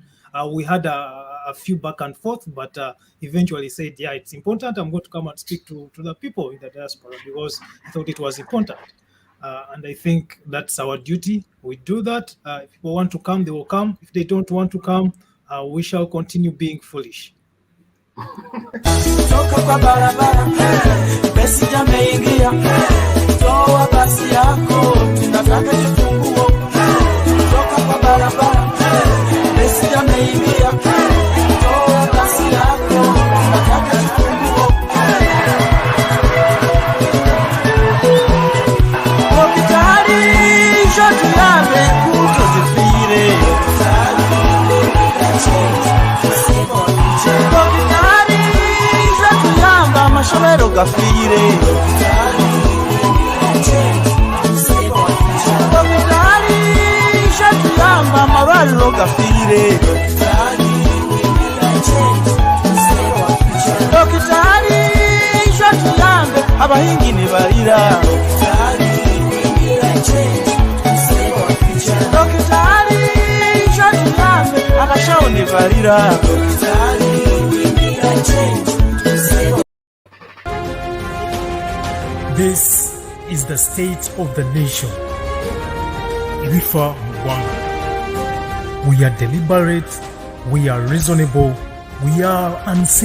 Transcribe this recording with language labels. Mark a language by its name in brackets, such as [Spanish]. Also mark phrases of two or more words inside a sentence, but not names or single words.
[English] We had a few back and forth, but eventually said, yeah, it's important. I'm going to come and speak to the people in the diaspora because I thought it was important. And I think that's our duty. We do that. If people want to come, they will come. If they don't want to come, we shall continue being foolish. [Swahili] Toka kwa barabara, Besigye ameingia, toa basi yako, tunataka kifunguo. Toka kwa barabara, Besigye ameingia, toa basi yako, tunataka kifunguo. [Nyankole] Hospitali, shoti yame, kutozifire. Mashobero gafire Hospitali shatuyamba amarwariro gafire Hospitali shatuyambe abahingi nibarira Hospitali shatuyambe abashaho nibarira [English] This is the state of the nation. We are deliberate, we are reasonable, we are uncensored.